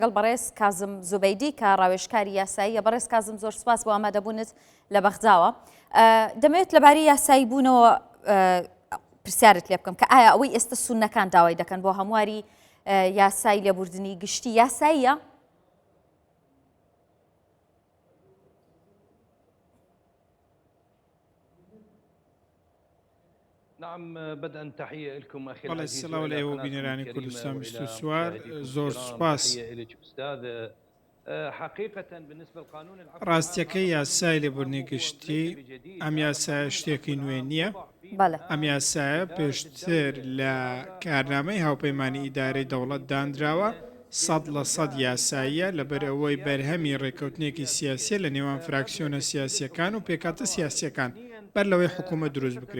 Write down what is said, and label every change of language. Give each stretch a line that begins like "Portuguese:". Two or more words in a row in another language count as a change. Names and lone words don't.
Central Kurdish: گەڵ بەڕێز کازم زوبەیدی کە ڕاوێژکاری یاساییە. بەڕێز کازم زۆر سوپاس بۆ ئامادەبوونت لە بەغداوە. دەمەوێت لەبارەی یاسایی بوونەوە پرسیارت لێ بکەم کە ئایا ئەوەی ئێستا سونەکان داوای دەکەن بۆ هەمواری یاسایی لێبوردنی گشتی یاساییە؟
Arabic: نعم بدءا تحية لكم أخي العزيز السلام عليكم
Central Kurdish: بینەرانی کوردستان ویست و سوار زۆر سوپاس. ڕاستیەکەی یاسای لێبوردنی گشتی ئەم یاسایە شتێکی نوێ نییە. ئەم یاسایە پێشتر لە کارنامەی هاوپەیمانی ئیدارەی دەوڵەت دانراوە 100% یاساییە لەبەرەوەی بەرهەمی ڕێکەوتنێکی سیاسیە لە نێوان فراکسیۆنە سیاسیەکان و پێکاتە سیاسیەکان بەر لەوەی حکوومەت دروست بکرێت.